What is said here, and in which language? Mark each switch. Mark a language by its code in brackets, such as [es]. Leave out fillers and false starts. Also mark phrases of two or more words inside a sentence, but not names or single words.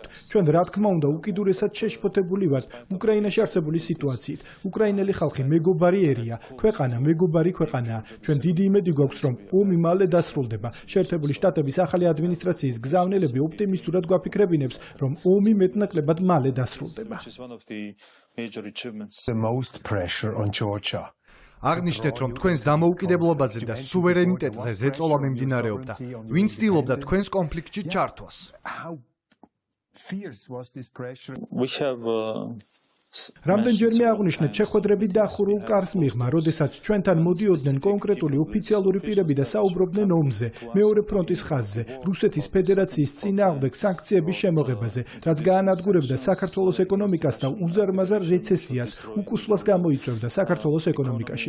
[ka] ჩვენ რა თქმა უნდა უკიდურესად შეშფოთებული ვართ უკრაინაში არსებული სიტუაციით. უკრაინელი ხალხი მეგობარი ერია, ქვეყანა მეგობარი ქვეყანაა. ჩვენ დიდი იმედი გვაქვს, რომ ომი მალე დასრულდება. შეერთებული შტატების ახალი ადმინისტრაციის გზავნილები ოპტიმისტურად გვაფიქრებინებს, რომ ომი მეტნაკლებად მალე დასრულდება. [en] The most pressure on Georgia. [ka] აღნიშნეთ, რომ თქვენს დამოუკიდებლობაზე და სუვერენიტეტზე ზეწოლა მიმდინარეობდა. ვინ ცდილობდა თქვენს კონფლიქტში ჩართვას? [en] How fierce was this pressure? we have [ka] რამდენჯერმე აღვნიშნეთ შეხვედრები დახურულ კარს მიღმა, როდესაც ჩვენთან მოდიოდნენ კონკრეტული ოფიციალური პირები და საუბრობდნენ ომზე, მეორე ფრონტის ხაზზე, რუსეთის ფედერაციის წინააღმდეგ სანქციების შემოღებაზე, რაც გაანადგურებდა საქართველოს ეკონომიკას და უზარმაზარ რეცესიას, უკუსლას გამოიწვევდა საქართველოს ეკონომიკაში.